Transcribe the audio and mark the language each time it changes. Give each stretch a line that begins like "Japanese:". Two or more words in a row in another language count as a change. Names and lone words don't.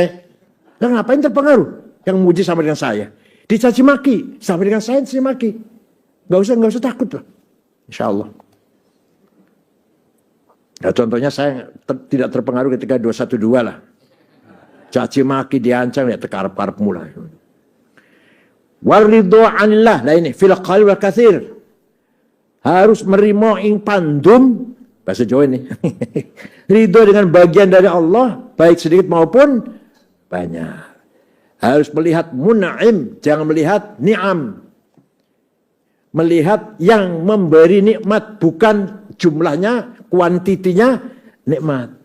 Indonesian: Nah, ngapain terpengaruh? Yang muji sama dengan saya. Dicaci maki, sama dengan saya dicaci maki. Enggak usah takut lah.
Arabic: إن شاء الله.
Indonesian: Nah, contohnya saya tidak terpengaruh ketika 212 lah. Caci maki diancam ya tekarap-karap mulai.
Arabic: والرضا عن الله,
Indonesian: nah ini
Arabic: في القليل والكثير.
Javanese: Harus merimo ing pandum,
Indonesian: bahasa Jawa ini. Ridho dengan bagian dari Allah, baik sedikit maupun banyak. Harus melihat mun'im, jangan melihat ni'am. Melihat yang memberi nikmat, bukan jumlahnya, kuantitinya nikmat.